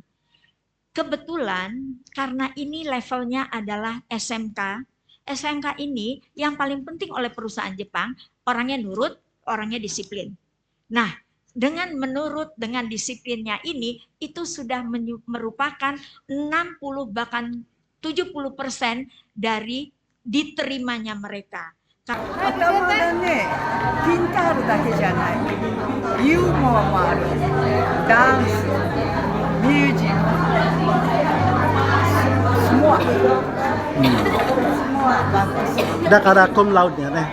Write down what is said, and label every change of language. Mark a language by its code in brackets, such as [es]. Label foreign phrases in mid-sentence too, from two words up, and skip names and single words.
[id] Kebetulan karena ini levelnya adalah SMK ini yang paling penting oleh perusahaan Jepang, orangnya nurut, orangnya disiplin. Nah, dengan menurut, dengan disiplinnya ini, itu sudah merupakan 60 bahkan 70% dari diterimanya mereka. [ja] 頭がね、ピンタールだけじゃない、ユーモアもある、ダンス、ミュージック、 [id] semua, semua bagus. [ja] だからコムラウドやね。